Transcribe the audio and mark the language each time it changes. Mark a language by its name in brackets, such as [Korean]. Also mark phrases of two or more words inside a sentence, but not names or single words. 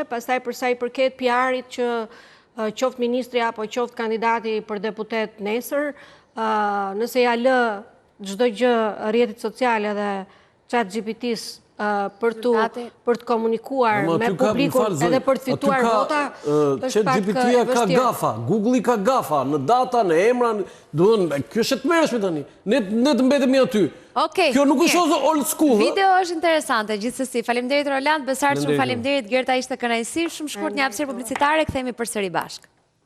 [Albanian] Pastaj përsa i përket PR-it që qoftë ministri apo qoftë kandidati për deputet nesër, nëse ja lë çdo gjë rrjetit sociale dhe ChatGPT-s për të komunikuar me publikun edhe për të fituar vota, është pak e ChatGPT-ja ka gafa, Google-i ka gafa, në data, në emra, kjo është të mërshme tani, ne të mbetemi aty. Kjo nuk është [English] old school. [Albanian] Video është interesante, gjithsesi. Faleminderit Roland, Besart, shumë faleminderit Gerta, ishte kënaqësi, shumë shkurt një hapësirë publicitare, kthehemi përsëri bashkë.